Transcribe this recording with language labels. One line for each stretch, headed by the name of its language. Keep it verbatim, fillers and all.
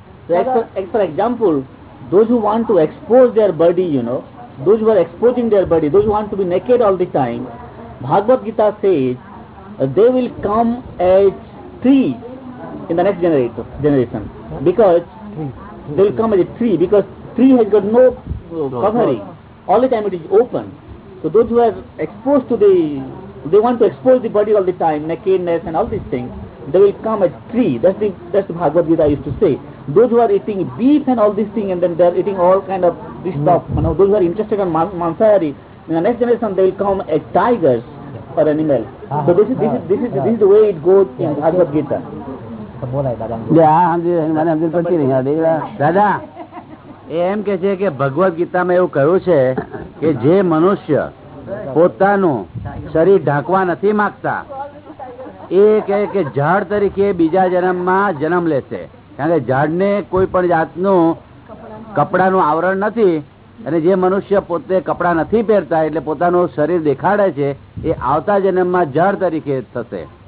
English: For example those who want to expose their body, you know those who are exposing their body, those who want to be naked all the time. Bhagavad Gita says they will come as trees in the next generation because they will come as a tree because tree has got no covering. All the time it is open. So those who are exposed to the, they want to expose the body all the time, nakedness and all these things, they will come as tree. That's the that's the Bhagavad Gita used to say. Those who are eating beef and all these things and then they are eating all kind of this stuff. You know, those who are interested in mansahari, in the next generation they will come as tigers or animals. So this is this is this is this is the way it goes in Bhagavad Gita.
Gujarati: દાદા એમ કે છે કે ભગવદ ગીતામાં એવું કહ્યું છે કે જે મનુષ્ય પોતાનું શરીર ઢાંકવા નથી માંગતા. એ કહે કે ઝાડ તરીકે બીજા જન્મમાં જન્મ લેશે, કારણ કે ઝાડને કોઈ પણ જાતનું કપડાનું આવરણ નથી, અને જે મનુષ્ય પોતે કપડા નથી પહેરતા એટલે પોતાનું શરીર દેખાડે છે એ આવતા જન્મમાં જળ તરીકે થશે.